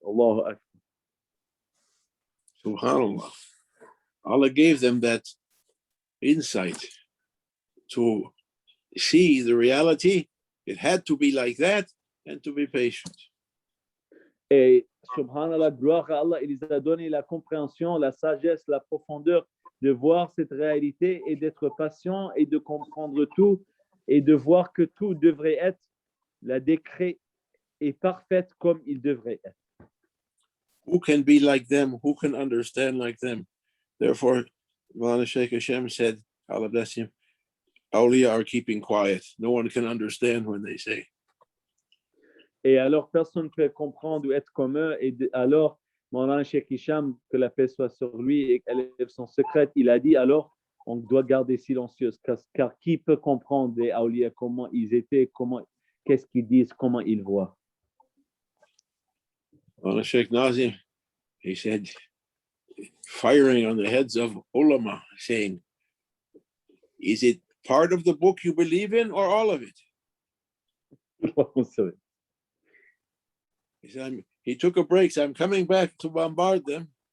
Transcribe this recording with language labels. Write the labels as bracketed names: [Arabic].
[Arabic] Allahu Akbar. Subhanallah. [English] Allah gave them that insight to see the reality. It had to be like that and to be patient. [French] Et subhanallah, gloire à Allah, il les a donné la compréhension, la sagesse, la profondeur de voir cette réalité et d'être patient et de comprendre tout et de voir que tout devrait être, la décret est parfaite comme il devrait être. [English] Who can be like them? Who can understand like them? Therefore, Maulana Sheikh Hashem said, Allah bless him, awliya are keeping quiet. No one can understand when they say. [French] Et alors, personne ne peut comprendre ou être comme eux. Et alors, Maulana Sheikh Hisham, que la paix soit sur lui et qu'elle élève son secret, il a dit alors, on doit garder silencieuse, car qui peut comprendre des awliya, comment ils étaient, qu'est-ce qu'ils disent, comment ils voient. [English] Maulana Sheikh Nazim, he said, firing on the heads of ulama, saying, is it part of the book you believe in or all of it? He said, he took a break, so I'm coming back to bombard them.